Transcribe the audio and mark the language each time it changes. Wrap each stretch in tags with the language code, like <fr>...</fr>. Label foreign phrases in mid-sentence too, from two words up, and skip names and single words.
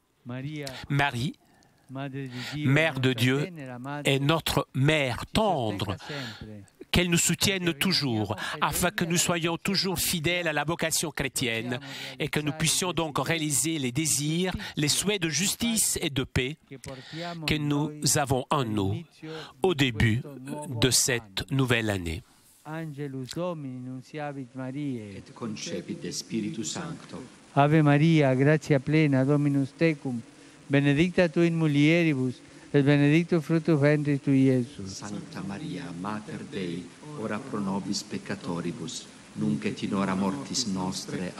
<fr>Marie, Mère de Dieu, est notre mère tendre, qu'elle nous soutienne toujours, afin que nous soyons toujours fidèles à la vocation chrétienne et que nous puissions donc réaliser les désirs, les souhaits de justice et de paix que nous avons en nous au début de cette nouvelle année.</fr> <la>Angelus Domini nunciavit Mariae, et concepit de Spiritu Sancto. Ave Maria, gratia plena, Dominus tecum, benedicta tu in mulieribus, et benedictus fructus ventris tui, Iesus. Sancta Maria, Mater Dei, ora pro nobis peccatoribus, nunc et in hora mortis nostre.</la>